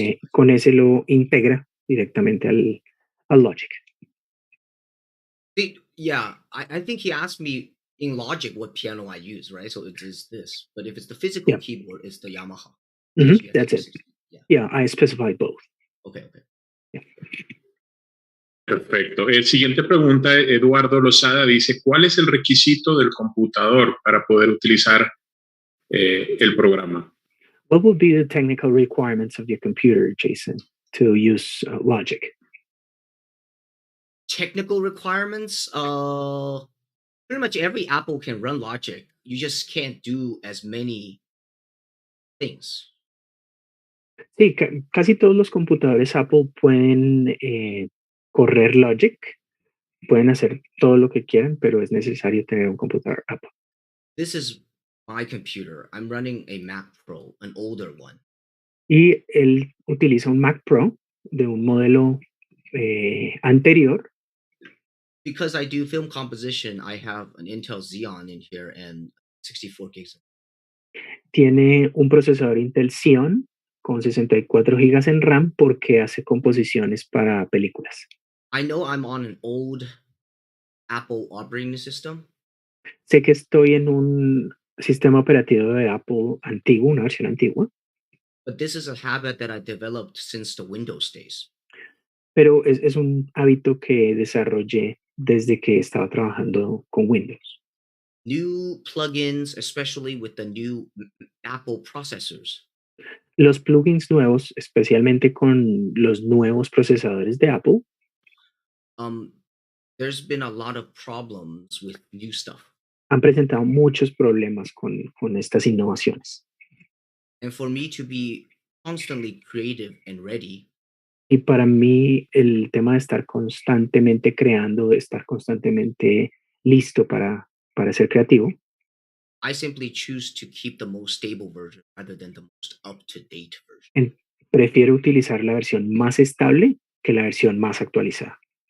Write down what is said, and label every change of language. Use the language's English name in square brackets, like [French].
[Spanish] Con ese lo integra directamente al Logic. [English] Yeah, I think he asked me in Logic what piano I use, right? So it is this. But if it's the physical keyboard, it's the Yamaha. That's it. Yeah, I specified both. Okay. Yeah. [Spanish] Perfecto. Siguiente pregunta, Eduardo Lozada dice, ¿cuál es el requisito del computador para poder utilizar el programa? [English] What would be the technical requirements of your computer, Jason, to use Logic? Technical requirements? Pretty much every Apple can run Logic. You just can't do as many things. [Spanish] Sí, casi todos los computadores Apple pueden correr Logic, pueden hacer todo lo que quieran, pero es necesario tener un computador Apple. [English] This is my computer. I'm running a Mac Pro, an older one. [Spanish] Y él utiliza un Mac Pro de un modelo anterior. [English] Because I do film composition, I have an Intel Xeon in here and 64 gigs. [Spanish] Tiene un procesador Intel Xeon con 64 gigas en RAM porque hace composiciones para películas. [English] I know I'm on an old Apple operating system. [Spanish] Sé que estoy en un sistema operativo de Apple antiguo, una versión antigua. [English] But this is a habit that I developed since the Windows days. [Spanish] Pero es un hábito que desarrollé desde que estaba trabajando con Windows. [English] New plugins, especially with the new Apple processors. [Spanish] Los plugins nuevos, especialmente con los nuevos procesadores de Apple. [English] There's been a lot of problems with new stuff. [Spanish] Han presentado muchos problemas con estas innovaciones. [English] And for me to be constantly creative and ready. [Spanish] Y para mí el tema de estar constantemente creando, de estar constantemente listo para ser creativo. [English] I simply choose to keep the most stable version rather than the most up-to-date version. [Spanish] Prefiero utilizar la versión más estable que la versión más actualizada.